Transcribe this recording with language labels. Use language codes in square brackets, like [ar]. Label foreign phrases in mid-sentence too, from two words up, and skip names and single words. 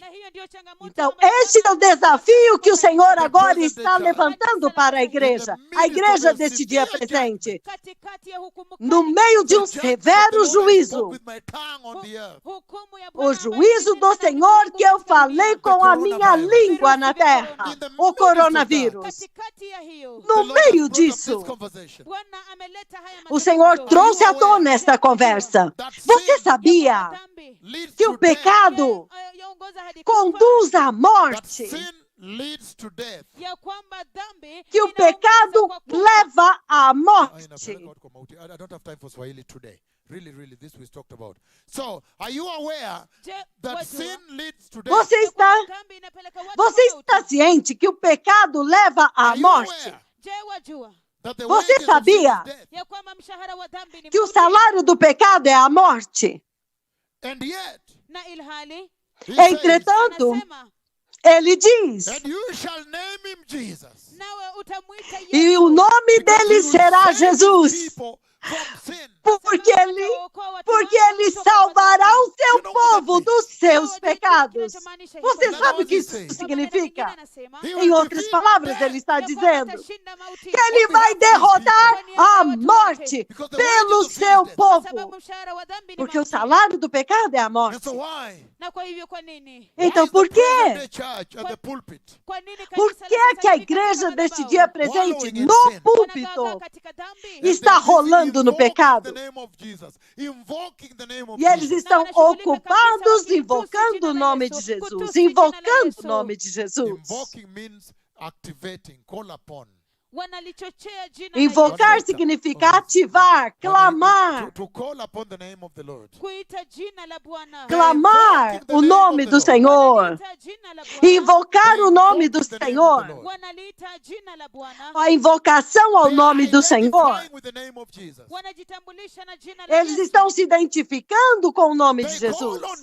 [sw] Na hiyo ndio changamoto [pt] Então, [sw] ambayo [pt] este é o [sw] Bwana [pt] desafio que o Senhor agora [en] present [pt] está [en] church. [pt] levantando para a igreja deste dia presente, [sw] katikati ya hukumu [pt] no [sw] kali, [pt] meio de um [en] The judgment that [pt] severo [en] the Lord has [pt] juízo. [en] spoke with my tongue on the earth. [sw] hukumu ya [pt] O [sw] Bwana ambayo [pt] juízo do [sw] imenena [pt] Senhor que eu [sw] katika [pt] falei [sw] dunia. [pt] com a minha língua na terra, o coronavírus. [sw] Katikati ya hiyo [pt] No [en] The Lord has [pt] meio [en] brought up [pt] disso, [en] this conversation. [sw] Bwana ameleta haya [pt] o Senhor [sw] mazungumzo. [pt] trouxe à tona esta conversa. Você sabia [sw] Dhambi [en] Leads [pt] que [en] to [pt] o [en] death. [pt] pecado [sw] yaongoza hadi kufa, [pt] conduz à [en] That [pt] morte? [en] sin leads to death. [sw] ya kwamba dhambi [pt] Que o [sw] inaongoza [pt] pecado [sw] kwa kufa. [pt] leva à [en] I [pt] morte? [en] don't have time for Swahili today. Really, this we talked about. So, are you aware [sw] Je, [en] that [sw] wajua, [en] sin leads to death? [pt] Você [sw] ya kwamba [pt] está, [sw] dhambi inapeleka watu [pt] você [sw] kwa [pt] está [sw] mauti? [pt] ciente que o pecado leva à [en] Are you [pt] morte? [en] aware [sw] Je, wajua [en] that the [pt] Você [en] wages of sin [pt] sabia [en] is death? [sw] ya kwamba mshahara wa dhambi ni [pt] Que o [sw] mauti? [pt] salário do pecado é a morte? [en] And yet, [sw] Na ilhali [en] he says, [pt] Entretanto, [sw] anasema, [pt] ele diz, [en] and you shall name him Jesus. [sw] nawe utamwita [pt] e [sw] Yesu, [pt] o nome [en] Because [pt] dele [en] he will [pt] será [en] save his [pt] Jesus, [en] people from sin. [pt] porque ele salvará o seu povo dos seus pecados. Você sabe o que isso significa? Em outras palavras, ele está dizendo que ele vai derrotar a morte pelo seu povo, porque o salário do pecado é a [en] And [pt] morte. [en] so why? [sw] Na kwa hivyo kwa nini? [pt] Então, [en] Why is [pt] por [en] the present [pt] quê? [en] day church at the pulpit [sw] Kwa nini [pt] Por [sw] kanisa la [pt] que [sw] sasa [pt] a [sw] hivi [pt] igreja [sw] katika [pt] deste [sw] madhabahu [pt] dia presente, [en] Wallowing in [pt] no [en] sin. [pt] púlpito, [sw] wanagagaa katika dhambi? [pt] está rolando rolando no pecado. E eles estão ocupados invocando o nome de Jesus. Invocando o nome de Jesus. [en] Invoking means activating, call upon. [pt] Invocar significa ativar, clamar. [en] To call upon the name of the Lord. [pt] Clamar o nome do Senhor. Invocar o nome do Senhor. A invocação ao nome do Senhor. Eles estão se identificando com o nome de Jesus.